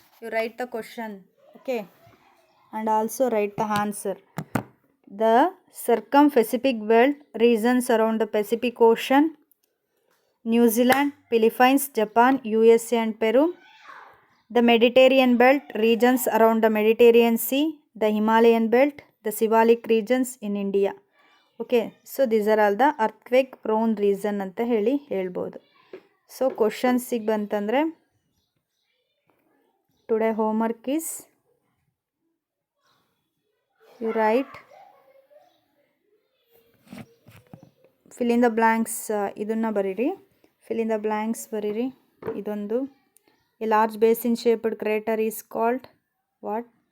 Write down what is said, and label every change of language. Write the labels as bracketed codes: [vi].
[en] You write the question, okay, and also write the answer. The circumpacific belt regions around the Pacific Ocean: New Zealand, Philippines, Japan, USA and Peru. The Mediterranean belt regions around the Mediterranean Sea, the Himalayan belt, the Siwalik regions in India. Okay, so these are all the earthquake prone region [kn] ಅಂತ ಹೇಳ್ಬೋದು. So ಕ್ವಶನ್ಸಿಗೆ ಬಂತಂದರೆ [en] Today homework is you write fill in the blanks. [kn] ಇದನ್ನು ಬರೀರಿ, [en] fill in the blanks [kn] ಬರೀರಿ. ಇದೊಂದು [en] A large basin shaped crater is called what?